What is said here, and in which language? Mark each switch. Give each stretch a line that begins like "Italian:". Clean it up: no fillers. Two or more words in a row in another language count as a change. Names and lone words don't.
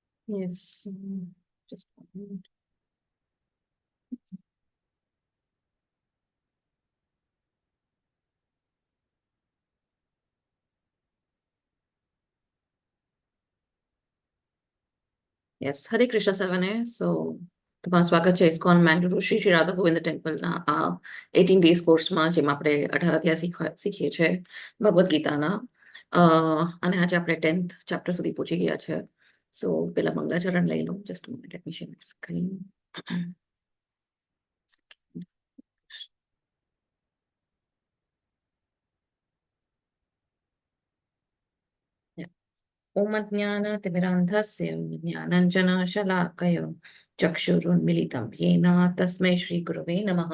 English: Yes. Just a moment. Yes,
Gujarati: Hare Krishna સર્વને. સો તમારું સ્વાગત છે ઇસ્કોન મેંગલુરુ શ્રી શ્રી રાધા ગોવિંદ ટેમ્પલના આ 18
English: days courseમાં,
Gujarati: જેમાં આપણે 18 અધ્યાય શીખીએ છીએ ભગવદ્ ગીતાના. અને આજે આપણે 10th ચેપ્ટર સુધી પહોંચી ગયા છે. સો પેલા મંગલાચરણ લઈ લઉં.
English: just minute, let me share my screen.
Sanskrit: ओम ज्ञानतिमिरान्धस्य ज्ञानाञ्जनशलाकया चक्षुरुन्मिलितं येन तस्मै श्रीगुरवे नमः.